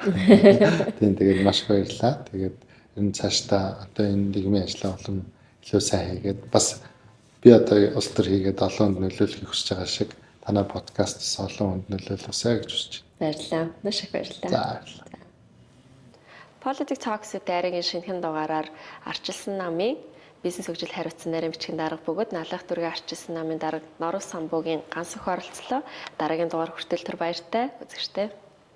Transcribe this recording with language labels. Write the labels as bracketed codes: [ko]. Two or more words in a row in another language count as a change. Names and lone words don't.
[mn] Тийм тэгээд маш баярлалаа. Тэгээд энэ цаашдаа одоо энэ нийгмийн ажлаа олон илүү сайн хийгээд бас би одоо улс төр хийгээд олон хүнд нөлөөлөхийг хүсэж байгаа шиг танай подкастс олон хүнд нөлөөлөсэй гэж хүсэж байна. Баярлалаа. Маш их баярлалаа. За баярлалаа. Politics Talks with Даригийн шинэхэн дугаараар арчилсан намын бизнес хөгжил хариуцсан нарийн бичгийн дарга бөгөөд налах дүргийн арчилсан намын дарга Норов Самбуугийн ганц өх оролцлоо. Дараагийн дугаар хүртэл түр баяртай үзэгчтэй.